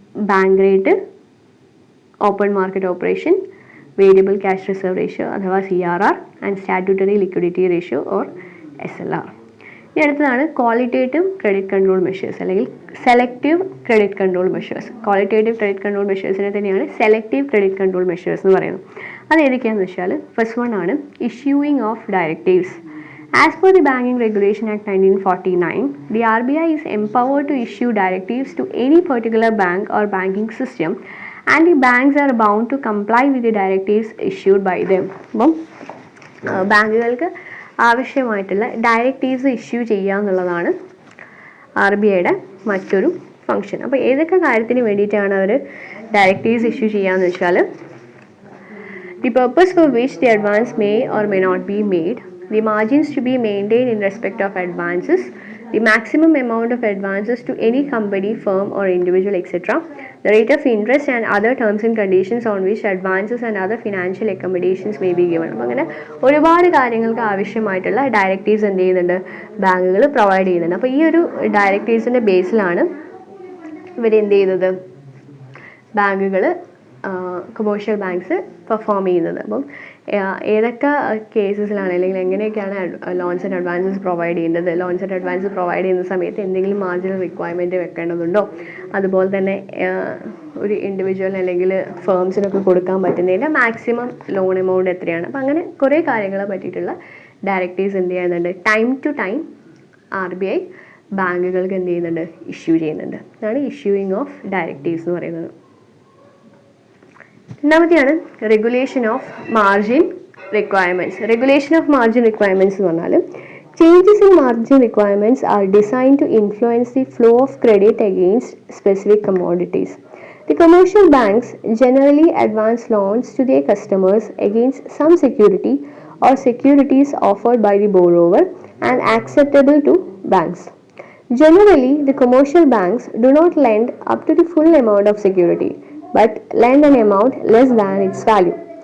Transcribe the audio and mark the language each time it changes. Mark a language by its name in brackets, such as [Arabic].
[Malayalam] Bank rate, open market operation, variable cash reserve ratio അഥവാ CRR and statutory liquidity ratio or SLR. ഇനി അടുത്തതാണ് qualitative credit control measures അല്ലെങ്കിൽ selective credit control measures. Qualitative credit control മെഷേഴ്സിനെ തന്നെയാണ് selective credit control measures എന്ന് പറയുന്നത്. അത് ഏതൊക്കെയാണെന്ന് വെച്ചാൽ ഫസ്റ്റ് വൺ ആണ് issuing of directives. [English] As per the Banking Regulation Act 1949, the RBI is empowered to issue directives to any particular bank or banking system and the banks are bound to comply with the directives issued by them. [Malayalam] അപ്പം ബാങ്കുകൾക്ക് ആവശ്യമായിട്ടുള്ള directives issue ചെയ്യുക എന്നുള്ളതാണ് RBIയുടെ മറ്റൊരു function. അപ്പോൾ ഏതൊക്കെ കാര്യത്തിന് വേണ്ടിയിട്ടാണ് അവർ ഡയറക്റ്റീവ്സ് ഇഷ്യൂ ചെയ്യുകയെന്ന് വെച്ചാൽ [English] the purpose for which the advance may or may not be made, the margins to be maintained in respect of advances, the maximum amount of advances to any company, firm or individual, etc., the rate of interest and other terms and conditions on which advances and other financial accommodations may be given. [Malayalam] അപ്പോൾ അങ്ങനെ ഒരുപാട് കാര്യങ്ങൾക്ക് ആവശ്യമായിട്ടുള്ള directives എന്ത് ചെയ്യുന്നുണ്ട്, ബാങ്കുകൾ provide ചെയ്യുന്നുണ്ട്. അപ്പോൾ ഈ ഒരു ഡയറക്റ്റീവ്സിൻ്റെ ബേസിലാണ് ഇവരെന്ത് ചെയ്യുന്നത്, ബാങ്കുകൾ കൊമേഴ്ഷ്യൽ ബാങ്ക്സ് പെർഫോം ചെയ്യുന്നത്. അപ്പം ഏതൊക്കെ കേസസിലാണ് അല്ലെങ്കിൽ എങ്ങനെയൊക്കെയാണ് ലോൺസ് ആൻഡ് അഡ്വാൻസസ് പ്രൊവൈഡ് ചെയ്യേണ്ടത്, ലോൺസ് ആൻഡ് അഡ്വാൻസ് പ്രൊവൈഡ് ചെയ്യുന്ന സമയത്ത് എന്തെങ്കിലും മാർജിനൽ റിക്വയർമെൻറ്റ് വെക്കേണ്ടതുണ്ടോ, അതുപോലെ തന്നെ ഒരു ഇൻഡിവിജ്വൽ അല്ലെങ്കിൽ ഫേംസിനൊക്കെ കൊടുക്കാൻ പറ്റുന്നതിൻ്റെ മാക്സിമം ലോൺ എമൗണ്ട് എത്രയാണ്. അപ്പം അങ്ങനെ കുറേ കാര്യങ്ങളെ പറ്റിയിട്ടുള്ള ഡയറക്റ്റീവ്സ് എന്ത് ചെയ്യുന്നുണ്ട്, ടൈം ടു ടൈം RBI ബാങ്കുകൾക്ക് എന്ത് ചെയ്യുന്നുണ്ട്, ഇഷ്യൂ ചെയ്യുന്നുണ്ട്. അതാണ് ഇഷ്യൂയിങ് ഓഫ് ഡയറക്റ്റീവ്സ് എന്ന് പറയുന്നത്. രണ്ടാമത്തെയാണ് regulation of margin requirements. [English] regulation of margin requirements [Malayalam] എന്ന് പറഞ്ഞാൽ [English] Changes in margin requirements are designed to influence the flow of credit against specific commodities. The commercial banks generally advance loans to their customers against some security or securities offered by the borrower and acceptable to banks. Generally, the commercial banks do not lend up to the full amount of security, but lend an amount less than its value.